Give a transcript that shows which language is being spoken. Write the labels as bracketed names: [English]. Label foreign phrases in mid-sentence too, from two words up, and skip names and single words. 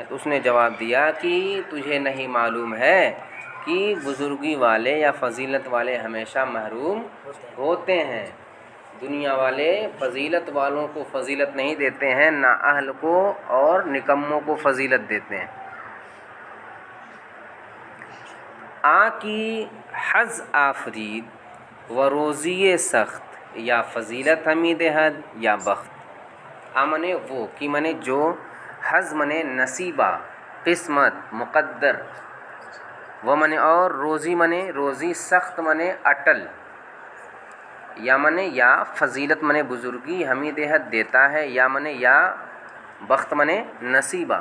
[Urdu] تو اس نے جواب دیا کہ تجھے نہیں معلوم ہے کہ بزرگی والے یا فضیلت والے ہمیشہ محروم ہوتے ہیں۔ دنیا والے فضیلت والوں کو فضیلت نہیں دیتے ہیں، نااہل کو اور نکموں کو فضیلت دیتے ہیں۔ [Persian] کی حظ آفرید و روزی سخت، یا فضیلت حمید حد یا بخت۔ [Urdu] منے وہ، کی منے جو، حظ منے نصیبہ، قسمت، مقدر، و منے اور، روزی منے روزی، سخت منے اٹل، یا منے یا، فضیلت منے بزرگی، [Persian] حمید حد [Urdu] دیتا ہے، یا منے یا، بخت منے نصیبہ۔